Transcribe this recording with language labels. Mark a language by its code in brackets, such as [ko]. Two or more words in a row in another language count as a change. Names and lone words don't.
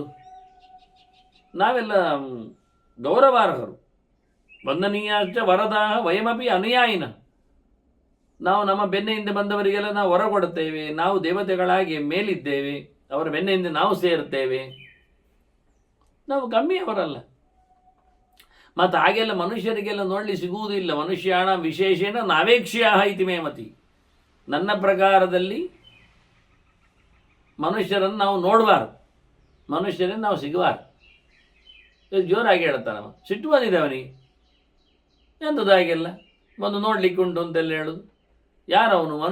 [kn] ನಾವೆಲ್ಲ ಗೌರವಾರ್ಹರು, [sa] ವಂದನೀಯಾಚ ವರದ ವಯಮಪಿ ಅನುಯಾಯಿನ. [kn] ನಾವು ನಮ್ಮ ಬೆನ್ನ ಹಿಂದೆ ಬಂದವರಿಗೆಲ್ಲ ನಾವು ವರ ಕೊಡುತ್ತೇವೆ. ನಾವು ದೇವತೆಗಳಾಗಿ ಮೇಲಿದ್ದೇವೆ, ಅವರ ಬೆನ್ನ ಹಿಂದೆ ನಾವು ಸೇರುತ್ತೇವೆ. ನಾವು ಕಮ್ಮಿಯವರಲ್ಲ. ಮತ್ತು ಹಾಗೆಲ್ಲ ಮನುಷ್ಯರಿಗೆಲ್ಲ ನೋಡಲಿ ಸಿಗುವುದಿಲ್ಲ. [sa] ಮನುಷ್ಯಾಣ ವಿಶೇಷೇಣ ನಾವೇಕ್ಷ್ಯ ಇತಿ ಮೇ ಮತಿ. [kn] ನನ್ನ ಪ್ರಕಾರದಲ್ಲಿ ಮನುಷ್ಯರನ್ನು ನಾವು ನೋಡಬಾರ್ದು, ಮನುಷ್ಯರನ್ನು ನಾವು ಸಿಗಬಾರ್ದು. ಜೋರಾಗಿ ಹೇಳ್ತಾನೆ. ಸಿಟ್ಟು ಬಂದಿದೆ ಅವನಿಗೆ. ಎಂಥದ್ದು ಹಾಗೆಲ್ಲ ಬಂದು ನೋಡ್ಲಿಕ್ಕೆ ಉಂಟು ಅಂತೆಲ್ಲ ಹೇಳೋದು?